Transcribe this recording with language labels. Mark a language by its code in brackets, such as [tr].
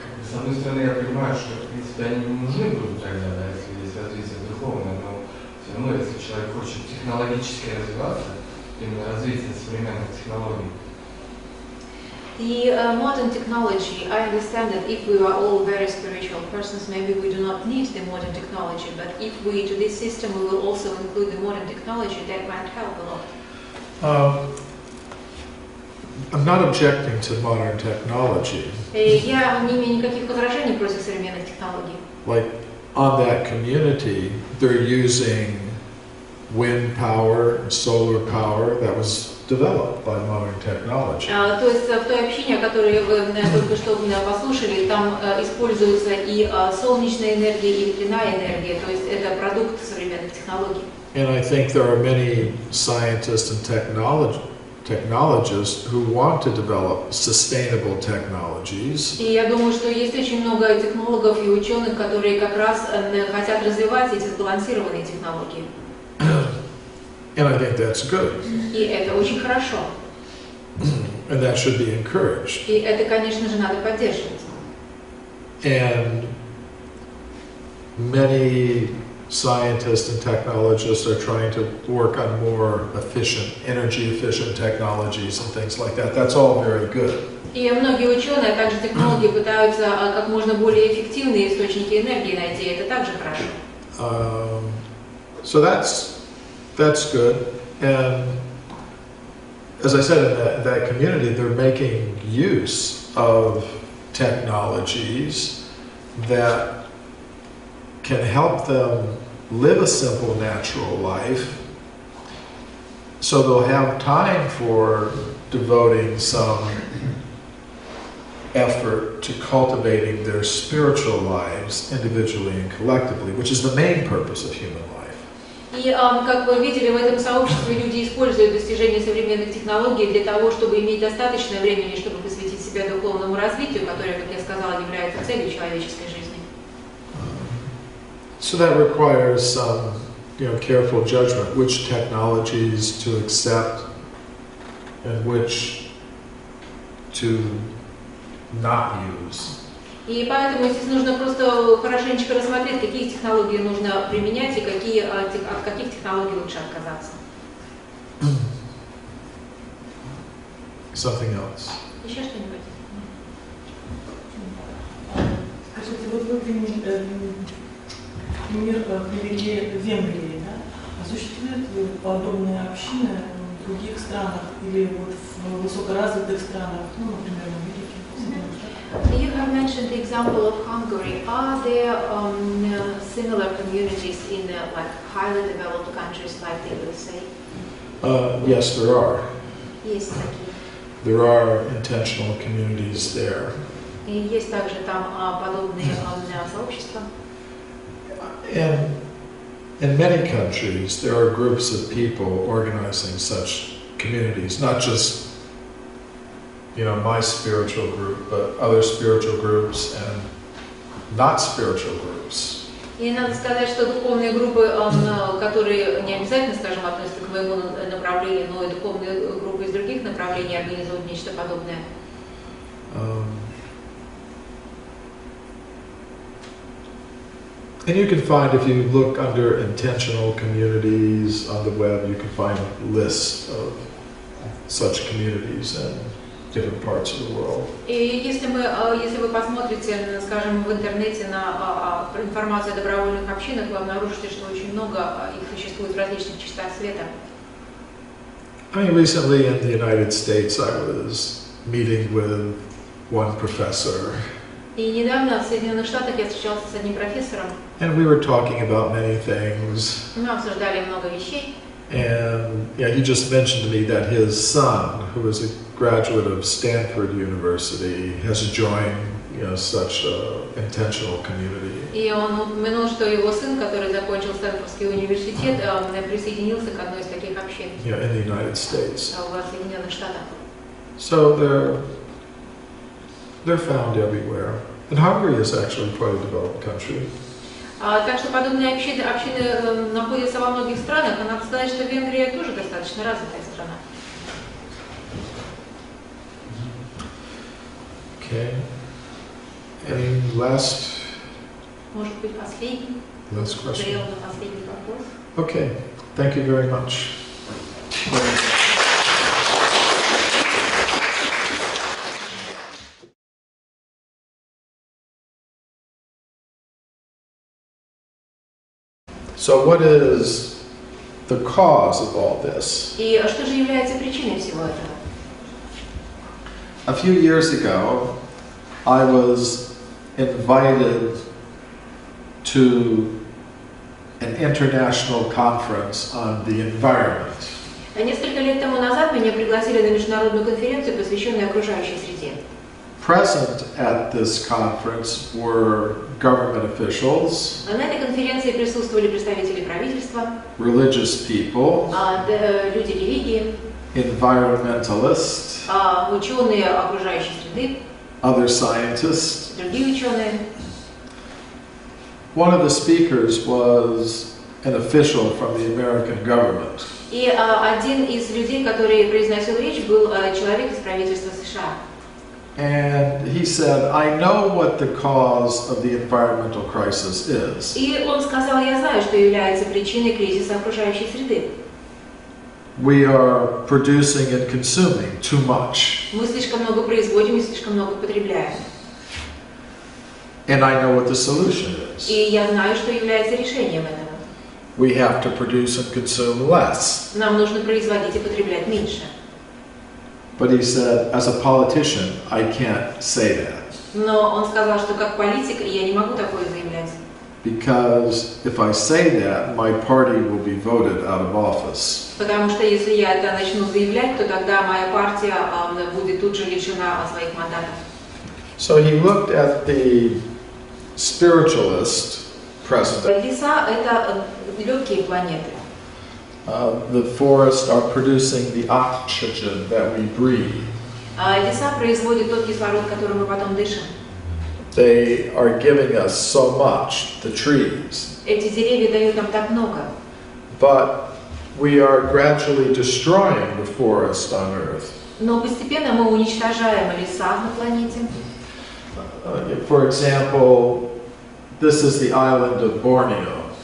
[ru] С одной стороны, я понимаю, что, в принципе, они не нужны будут тогда, да, если есть развитие духовное, но все равно, если человек хочет технологически развиваться, именно развитие современных технологий. [en] The modern technology, I understand that if we are all very spiritual persons, maybe we do not need the modern technology, but if we, to this system, we will also include the modern technology, that might help a lot. I'm not objecting to modern technology. [ru] Я не имею никаких возражений против современных технологий. [en] Like on that community, they're using wind power and solar power that was developed by modern technology. [ru] То есть в той общине, которую вы только что послушали, там используется и солнечная энергия, и ветряная энергия, то есть это продукт современных технологий. [en] And I think there are many scientists and technologists who want to develop sustainable technologies. [ru] И я думаю, что есть очень много технологов и ученых, которые как раз хотят развивать эти сбалансированные технологии. [en] And I think that's good. [ru] И это очень хорошо. [en] And that should be encouraged. [ru] И это, конечно же, надо поддерживать. [en] And many scientists and technologists are trying to work on more efficient, energy-efficient technologies and things like that. That's all very good. [ru] И многие ученые, а также технологи пытаются как можно более эффективные источники энергии найти. Это также хорошо. [en] So that's good. And as I said, in that community, they're making use of technologies that can help them live a simple, natural life. So they'll have time for devoting some effort to cultivating their spiritual lives individually and collectively, which is the main purpose of human life. [ru] И, как вы видели, в этом сообществе люди используют достижения современных технологий для того, чтобы иметь достаточно времени, чтобы посвятить себя духовному развитию, которое, как я сказала, является целью человеческой жизни. [en] So that requires some, careful judgment, which technologies to accept and which to not use. [ru] И поэтому здесь нужно просто хорошенечко рассмотреть, какие технологии нужно применять и от каких технологий лучше отказаться. [en] Something else. [ru] Еще что-нибудь? Скажите, вот вы пример привели Венгрии, да? А существуют подобные общины в других странах или вот в высокоразвитых странах, ну, например, в Америке? [en] You have mentioned the example of Hungary. Are there similar communities in like highly developed countries like the USA? Yes, there are. [ru] Есть такие. [en] There are intentional communities there. [ru] И есть также там подобные сообщества. [en] And in many countries, there are groups of people organizing such communities, not just, my spiritual group, but other spiritual groups and not spiritual groups. [ru] И надо сказать, что духовные группы, которые не обязательно, скажем, относятся к моему направлению, но и духовные группы из других направлений организуют нечто подобное. [en] And you can find, if you look under intentional communities on the web, you can find lists of such communities in different parts of the world. [ru] И если вы посмотрите, скажем, в интернете на информацию о добровольных общинах, вы обнаружите, что очень много их существует в различных частях света. [en] I mean, recently in the United States, I was meeting with one professor. [ru] И недавно в Соединенных Штатах я встречался с одним профессором. [en] And we were talking about many things. [ru] Мы обсуждали много вещей. [en] And he just mentioned to me that his son, who is a graduate of Stanford University, has joined, such an intentional community. [ru] И он упомянул, что его сын, который закончил Стэнфордский университет, присоединился к одной из таких общин. [en] In the United States. [ru] В Соединенных Штатах. [en] So they're found everywhere. And Hungary is actually quite a developed country. [ru] Так что подобные общины находятся во многих странах, и надо сказать, что Венгрия тоже достаточно развитая страна. [en] Okay. Any last? [ru] Может быть, последний? [en] Last question. [ru] Зрел на последний вопрос. [en] Okay. Thank you very much. So what is the cause of all this? [ru] И что же является причиной всего этого? [en] A few years ago, I was invited to an international conference on the environment. [ru] Несколько лет тому назад меня пригласили на международную конференцию, посвященную окружающей среде. [en] Present at this conference were government officials, [ru] На этой конференции присутствовали представители правительства, [en] religious people, [ru] люди религии, [en] environmentalists, [ru] ученые окружающей среды, [en] other scientists. [ru] другие ученые. [en] One of the speakers was an official from the American government. [ru] И один из людей, который произносил речь, был человек из правительства США. [en] And he said, I know what the cause of the environmental crisis is. [ru] И он сказал, я знаю, что является причиной кризиса окружающей среды. [en] We are producing and consuming too much. [ru] Мы слишком много производим и слишком много потребляем. [en] And I know what the solution is. [ru] И я знаю, что является решением этого. [en] We have to produce and consume less. [ru] Нам нужно производить и потреблять меньше. [en] But he said, as a politician, I can't say that. [ru] Но он сказал, что как политик я не могу такое заявлять. [en] Because if I say that, my party will be voted out of office. [ru] Потому что если я это начну заявлять, то тогда моя партия будет тут же лишена своих мандатов. [en] So he looked at the spiritualist president. [ru] Леса — это легкие планеты. [en] The forests are producing the oxygen that we breathe. [ru] Леса производят тот кислород, который мы потом дышим. [en] They are giving us so much, the trees. [ru] Эти деревья дают нам так много. [en] But we are gradually destroying the forest on Earth. [ru] Но постепенно мы уничтожаем леса на планете. [en] For example, this is the island of Borneo.